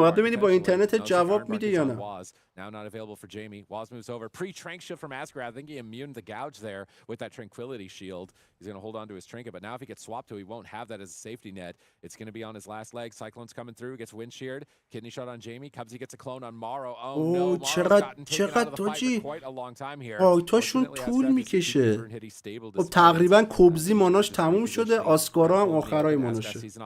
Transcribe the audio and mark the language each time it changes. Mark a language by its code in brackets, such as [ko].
[fa] بعد ببینی با اینترنت جواب میده یا نه. [en] Now not available for Jamie. Waz moves over. Pre-trank shift from Asgrath. I think he immune the gouge there with that Tranquility Shield. He's going to hold on to his trinket, but now if he gets swapped to, he won't have that as a safety net. It's going to be on his last leg. Cyclone's coming through, gets wind sheared. Kidney shot on Jamie. Cubsy gets a clone on Morrow. Oh no, Morrow's gotten taken out of the fight for quite a long time here. [fa] آیتاشون طول میکشه. خب تقریبا کبزی ماناش تموم شده. آسکارا هم آخرای ماناشه.